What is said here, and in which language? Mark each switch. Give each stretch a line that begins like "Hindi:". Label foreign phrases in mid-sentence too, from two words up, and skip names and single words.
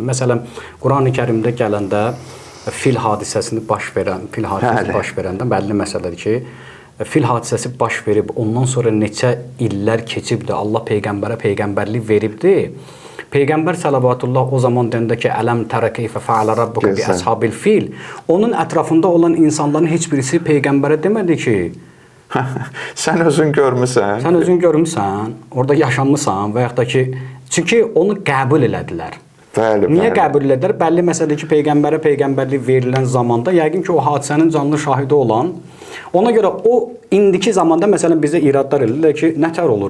Azerbaijani: Məsələn, Qurani-Kərimdə gələndə fil hadisəsi baş verəndə bəlli məsələdir ki, fil hadisəsi baş verib, ondan sonra neçə illər keçibdir, Allah peyğəmbərə peyğəmbərlik veribdir. Peyğəmbər səlavatullah o zaman deyəndə ki,
Arabic: ألم تر كيف فعل ربك بأصحاب الفيل,
Azerbaijani: onun ətrafında olan insanların heç birisi peyğəmbərə demədi ki, sən özün görmüsən. Sən özün görmüsən, orada yaşanmısan və yaxud da ki, çünki onu qəbul elədilər. Bəli, Niyə qəbul elədilər? Bəlli məsələdir ki, peyğəmbərə peyğəmbərlik verilən zamanda yəqin ki, o hadisənin canlı şahidi olan, ona görə o indiki zamanda məsələn bizə iradlar edirlər ki, nətər olur?